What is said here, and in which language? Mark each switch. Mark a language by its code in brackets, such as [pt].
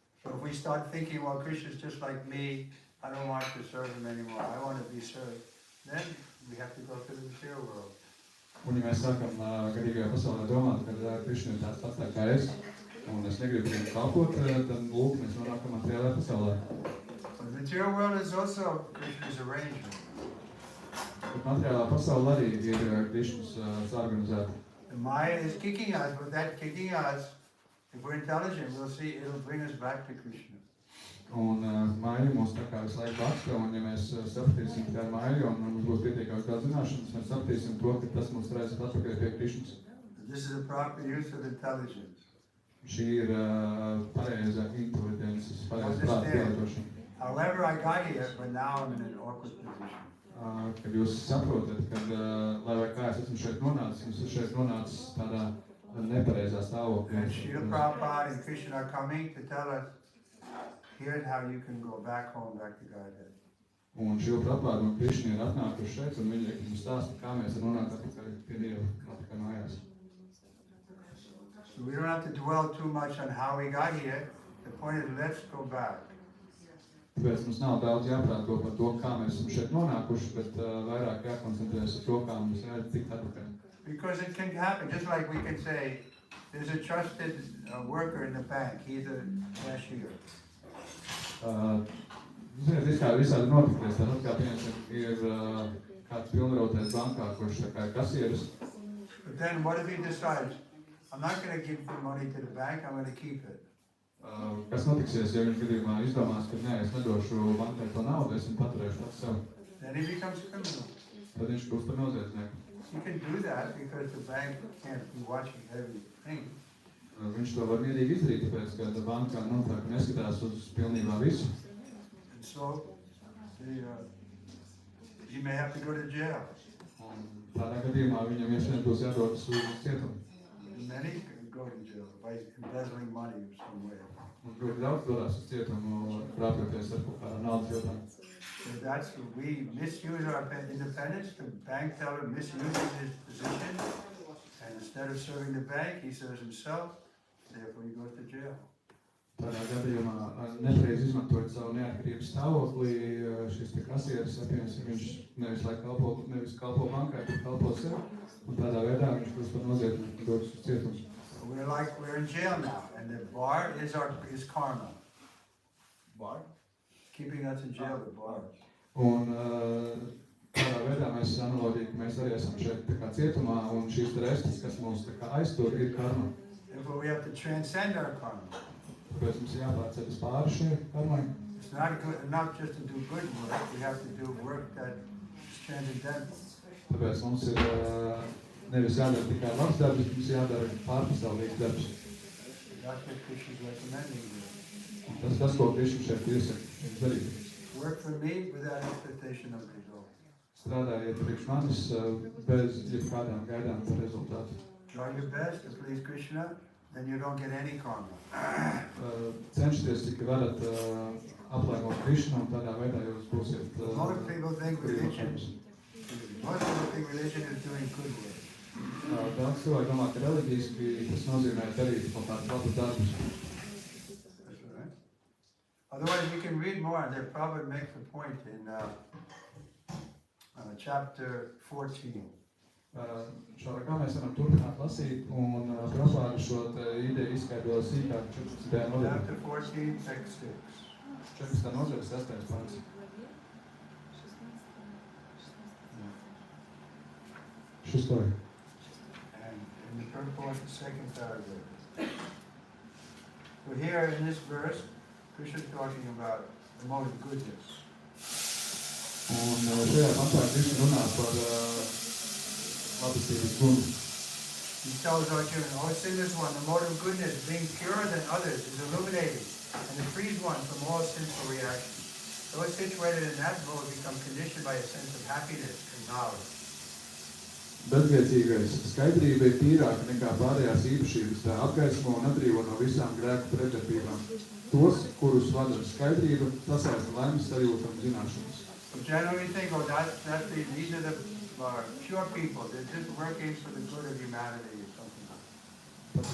[en] So if we start thinking, well, Krishna's just like me, I don't want to serve him anymore, I want to be served, then we have to go to the material world. [lv] Un ja mēs sākam garīgajā pasaulē domāt, ka Krishna ir tāds pats tā kā es, un es negribu viņam kalpot, tad lūk, mēs nonākam materiālajā pasaulē. [en] But the material world is also Krishna's arrangement. [lv] Bet materiālā pasaule arī ir Krishnas organizēta. [en] The Maya is kicking us, but that kicking us, if we're intelligent, we'll see it'll bring us back to Krishna. [lv] Un māja mūs tā kā visu laiku baksta, un ja mēs sapratīsim tā māja, un mums būs pietiekams daudz zināšanas, mēs sapratīsim to, ka tas mums varēs atpakaļ pie Krishnas. [en] This is a proper use of intelligence. [lv] Šī ir pareiza inteliģences, pareiza prāta pielietošana. [en] However, I got here, but now I'm in an awkward position. [lv] Kad jūs saprotat, kad, lai vai kā es esmu šeit nonācis, es šeit nonācis tādā nepareizā stāvoklī. [en] And Srila Prabhupada and Krishna are coming to tell us, here's how you can go back home, back to Godhead. [lv] Un Srila Prabhupada un Krishna ir atnākuši šeit, un viņi mums stāsta, kā mēs nonākam atpakaļ pie Dieva, atpakaļ mājās. [en] So we don't have to dwell too much on how we got here. The point is, let's go back. [lv] Tāpēc mums nav daudz jāprāto par to, kā mēs esam šeit nonākuši, bet vairāk jākoncentrējas uz to, kā mums ir tikt atpakaļ. [en] Because it can happen, just like we can say, there's a trusted worker in the bank, he's a cashier. [lv] Ziniet, visādi notikties, tad kā piemēram ir kāds pilnvarotais bankā, kurš tā kā ir kasieris. [en] But then what if he decides, I'm not going to give the money to the bank, I'm going to keep it. [lv] Kas notiksies, ja viņš gadījumā izdomās, ka nē, es nedošu bankai to naudu, es viņu paturēšu pats sev. [en] Then he becomes criminal. [lv] Tad viņš kļūst par noziedznieku. [en] He can do that because the bank can't be watching everything. [lv] Viņš to var mierīgi izdarīt, tāpēc, ka bankā neskatās uz pilnībā visu. [en] And so, he may have to go to jail. [lv] Un tādā gadījumā viņam iespējams būs jādodas uz cietumu. [en] Many go to jail by embezzling money in some way. [lv] Un ļoti daudz dodas uz cietumu, krāpjoties ar kaut kādā naudas jautājumu. [en] So that's, we misuse our independence, the bank teller misuses his position, And instead of serving the bank, he serves himself, therefore he goes to jail. [lv] Tādā gadījumā nepareizi izmantojot savu neatkarības stāvoklī, šis te kasieris, viņš nevis kalpo bankai, bet kalpo sev, un tādā veidā viņš kļūst par noziedznieku, dodas uz cietumu. [en] We're in jail now, and the bar is karma. Bar? Keeping us in jail, the bar. [lv] Un tādā veidā mēs analoģīgi, mēs arī esam šeit tā kā cietumā, un šīs restas, kas mūs tā kā aiztur, ir karma. [en] Therefore we have to transcend our karma. [lv] Tāpēc mums jāpārceļas pāri šai karmai. [en] It's not just to do good work, we have to do work that is transcendental. [lv] Tāpēc mums ir nevis jādara tikai labs darbs, bet mums jādara pārpasaulīgs darbs. [en] That's what Krishna is recommending here. [lv] Tas tas, ko Krishna šeit iesaka darīt. [en] Work for me without expectation of result. [lv] Strādājiet priekš manis bez jebkādām gaidām par rezultātu. [en] Try your best to please Krishna, then you don't get any karma. [lv] Cenšieties, cik varat aplēmot Krishnu, un tādā veidā jūs būsiet [en] Most people think religion is doing good work. [lv] Daudz cilvēku domā, ka reliģiski tas nozīmē darīt kaut kādus labus darbus. [en] That's right. Otherwise, you can read more. The Prabhupada makes a point in chapter 14. [lv] Šādā mēs varam turpināt lasīt, un Prabhupada šo ideju izskaidro sīkāk 14. nodaļā. [en] Chapter 14, text 6. [lv] 14. nodaļa, 6. pants. Šesтой. [en] And in the purport, the second paragraph. So here in this verse, Krishna is talking about the mode of goodness. [lv] Un šajā pantā Krishna runā par labestības gunu. [en] He tells Arjuna, O sinless one, the mode of goodness, being purer than others, is illuminating and it frees one from all sinful reactions. Those situated in that mode become conditioned by a sense of happiness and knowledge. [lv] Bezgrēcīgais skaidrība ir tīrāka nekā pārējās īpašības, tā apgaismo un atbrīvo no visām grēku pretdarbībām. Tos, kurus vada skaidrība, sasaista laimes sajūta un zināšanas. [en] So generally we think, oh, these are the pure people, they're just working for the good of humanity or something like that.